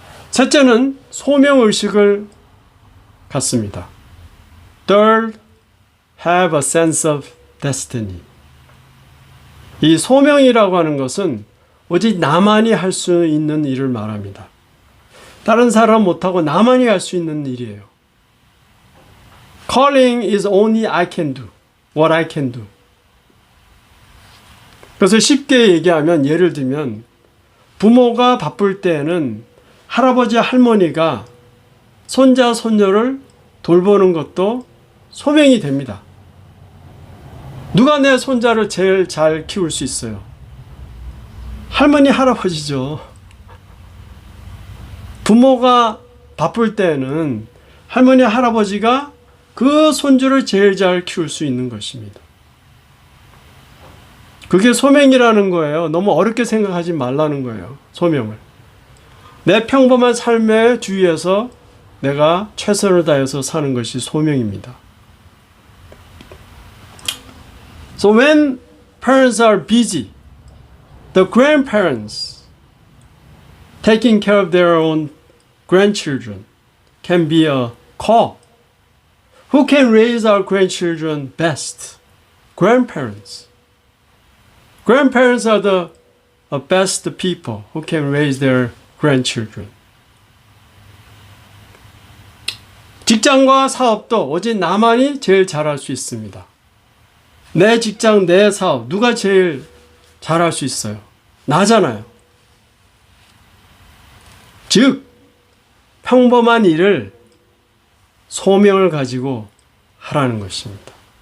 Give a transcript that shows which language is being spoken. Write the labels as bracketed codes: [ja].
[ko] 셋째는 소명의식을 갖습니다. [en] Third, have a sense of destiny. [ko] 이 소명이라고 하는 것은 오직 나만이 할 수 있는 일을 말합니다. 다른 사람 못하고 나만이 할 수 있는 일이에요. [en] Calling is only I can do. What I can do. [ko] 그래서 쉽게 얘기하면 예를 들면 부모가 바쁠 때에는 할아버지 할머니가 손자 손녀를 돌보는 것도 소명이 됩니다. 누가 내 손자를 제일 잘 키울 수 있어요? 할머니 할아버지죠. 부모가 바쁠 때는 할머니 할아버지가 그 손주를 제일 잘 키울 수 있는 것입니다. 그게 소명이라는 거예요. 너무 어렵게 생각하지 말라는 거예요. 소명을. 내 평범한 삶의 주위에서 내가 최선을 다해서 사는 것이 소명입니다. [en] So when parents are busy, the grandparents taking care of their own grandchildren can be a call. Who can raise our grandchildren best? Grandparents. Grandparents are the best people who can raise their grandchildren. [ko] 직장과 사업도 오직 나만이 제일 잘할 수 있습니다. 내 직장, 내 사업, 누가 제일 잘할 수 있어요? 나잖아요. 즉, 평범한 일을 소명을 가지고 하라는 것입니다.